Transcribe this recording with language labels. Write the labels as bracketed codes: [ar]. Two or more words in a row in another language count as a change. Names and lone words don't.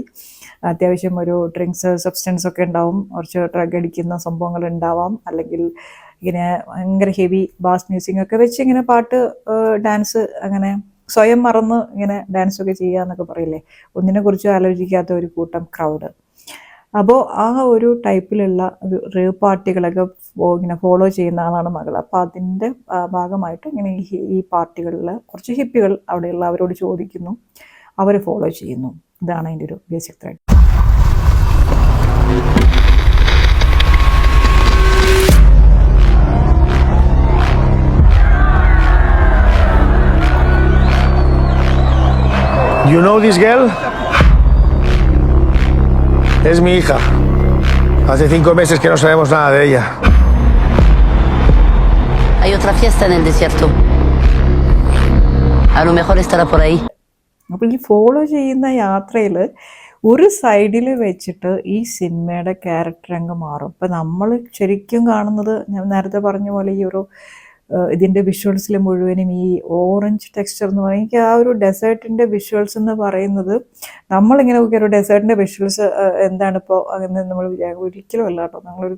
[ml] അത്യാവശ്യം ഒരു [en] drinks substance [ml] ഒക്കെ ഉണ്ടാവും, കുറച്ച് ഡ്രഗ് അടിക്കുന്ന സംഭവങ്ങൾ ഉണ്ടാവാം, അല്ലെങ്കിൽ ഇങ്ങനെ ഭയങ്കര [en] heavy bass music [ml] ഒക്കെ വെച്ച് ഇങ്ങനെ പാട്ട്, ഡാൻസ്, അങ്ങനെ സ്വയം മറന്ന് ഇങ്ങനെ ഡാൻസൊക്കെ ചെയ്യുക എന്നൊക്കെ പറയില്ലേ, ഒന്നിനെക്കുറിച്ചും ആലോചിക്കാത്ത ഒരു കൂട്ടം ക്രൗഡ്. അപ്പോൾ ആ ഒരു ടൈപ്പിലുള്ള ഒരു റേവ് പാർട്ടികളൊക്കെ ഇങ്ങനെ ഫോളോ ചെയ്യുന്ന ആളാണ് മകൾ. അപ്പോൾ അതിൻ്റെ ഭാഗമായിട്ട് ഇങ്ങനെ ഈ പാർട്ടികളിൽ കുറച്ച് ഹിപ്പികൾ അവിടെയുള്ള അവരോട് ചോദിക്കുന്നു, അവർ ഫോളോ ചെയ്യുന്നു. ഇതാണ് അതിൻ്റെ ഒരു [en] basic thread. You know this girl? [es] Es mi hija. Hace 5 meses que no sabemos nada de ella. Hay otra fiesta en el desierto. A lo mejor estará por ahí. [ml] അപ്പോൾ ഈ ഫോളോ ചെയ്യുന്ന യാത്രയിൽ ഒരു സൈഡിൽ വെച്ചിട്ട് ഈ സിനിമയുടെ ക്യാരക്ടർ അങ്ങ് മാറും. അപ്പം നമ്മൾ ശരിക്കും കാണുന്നത് ഞാൻ നേരത്തെ പറഞ്ഞ പോലെ ഈ ഒരു ഇതിൻ്റെ വിഷ്വൽസിൽ മുഴുവനും ഈ [en] orange texture [ml] എന്ന് പറയുന്നത്, എനിക്ക് ആ ഒരു ഡെസേർട്ടിൻ്റെ വിഷ്വൽസ് എന്ന് പറയുന്നത്, നമ്മളിങ്ങനെ നോക്കിയ ഒരു ഡെസേർട്ടിൻ്റെ വിഷ്വൽസ് എന്താണിപ്പോൾ അങ്ങനെ നമ്മൾ ഒരിക്കലും അല്ല കേട്ടോ.